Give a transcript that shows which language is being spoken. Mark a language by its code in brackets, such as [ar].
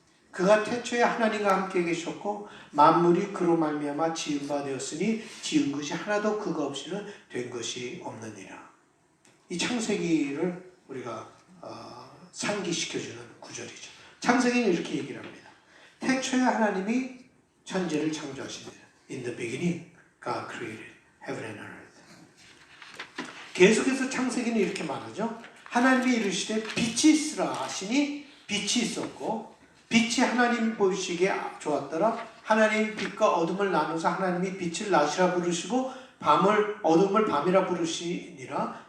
[ko] 그가 태초에 하나님과 함께 계셨고 만물이 그로 말미암아 지은 바 되었으니 지은 것이 하나도 그가 없이는 된 것이 없느니라. 이 창세기를 우리가 상기시켜주는 구절이죠. 창세기는 이렇게 얘기를 합니다. 태초에 하나님이 천지를 창조하시니라. [en] In the beginning, God created heaven and earth. [ko] 계속해서 창세기는 이렇게 말하죠. 하나님이 이르시되 빛이 있으라 하시니 빛이 있었고 빛이 하나님 보시기에 좋았더라. 하나님 빛과 어둠을 나누어서 하나님이 빛을 낮이라 부르시고 밤을 어둠을 밤이라 부르시니라.